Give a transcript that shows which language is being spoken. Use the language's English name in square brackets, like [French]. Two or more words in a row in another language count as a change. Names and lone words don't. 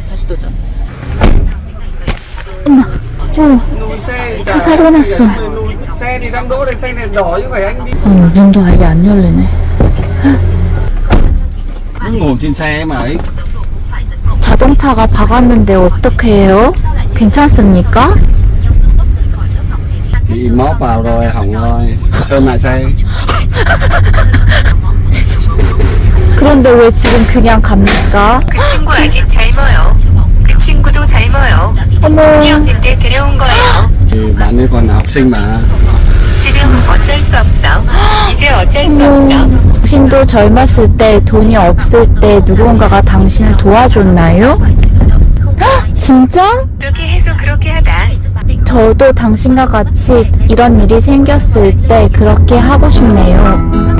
[Korean] 다시 도전. 엄마, 차 사고 났어. 문도 아예 안 열리네. 자동차가 박았는데 어떻게 해요? 괜찮습니까? [Vietnamese] Bị móc vào rồi, hỏng rồi, sơn lại xe. [Korean] 그런데 왜 지금 그냥 갑니까? 그 친구 아직 젊어요. 그 친구도 젊어요. 어머. 시험일 때 데려온 거예요. [Vietnamese] Thì bạn ấy còn học sinh mà. [Korean] 지금 어쩔 수 없어. 이제 어쩔 수 없어. 당신도 젊었을 때 돈이 없을 때 누군가가 당신을 도와줬나요? 헉, 진짜? 그렇게 해서 그렇게 하다. 저도 당신과 같이 이런 일이 생겼을 때 그렇게 하고 싶네요.